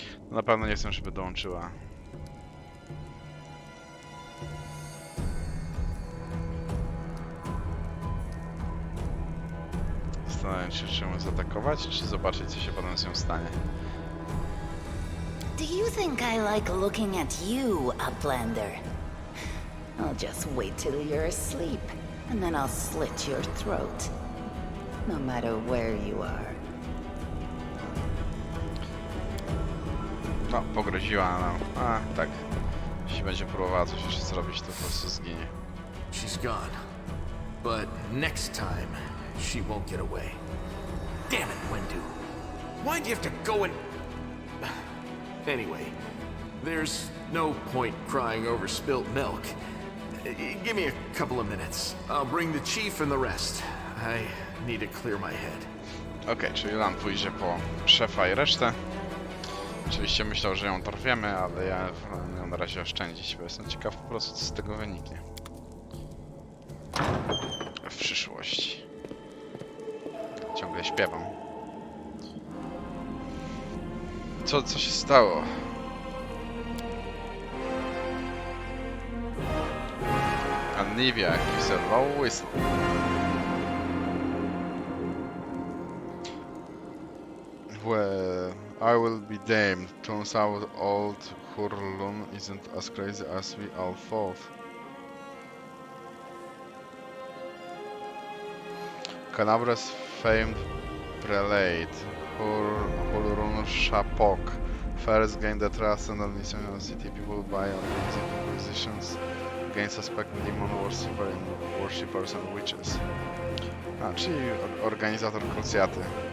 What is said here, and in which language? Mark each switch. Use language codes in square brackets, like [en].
[pl] Na pewno nie chcę, żeby dołączyła. Zastanawiam się, czy ją zaatakować, czy zobaczyć, co się potem z nią stanie. [en] Do you think I like looking at you, Uplander? I'll just wait till you're asleep, and then I'll slit your throat. No matter where you are. [pl] No, pogroziła nam. A, tak. Jeśli będzie próbowała coś jeszcze zrobić, to po prostu zginie. [en] She's gone. But next time, she won't get away. Damn it, Wendu. Why do you have to go and... Anyway, there's no point crying over spilt milk. Give me a couple of minutes. I'll bring the chief and the rest. I need to clear my head. [pl] Okej, czyli Lan pójdzie po szefa i resztę. Oczywiście myślał, że ją dorwiemy, ale ja wolę ją na razie oszczędzić, bo jestem ciekaw po prostu, co z tego wyniknie. W przyszłości. Ciągle śpiewam. Co się stało? [en] Anivia, gives a low whistle. Well, I will be damned. Turns out old Hurlun isn't as crazy as we all thought. Canabra's famed prelate, Hurlun Shapok, first gained the trust and admission of city people by organizing acquisitions against suspected demon worshippers and witches. [pl] A, czyli organizator krucjaty.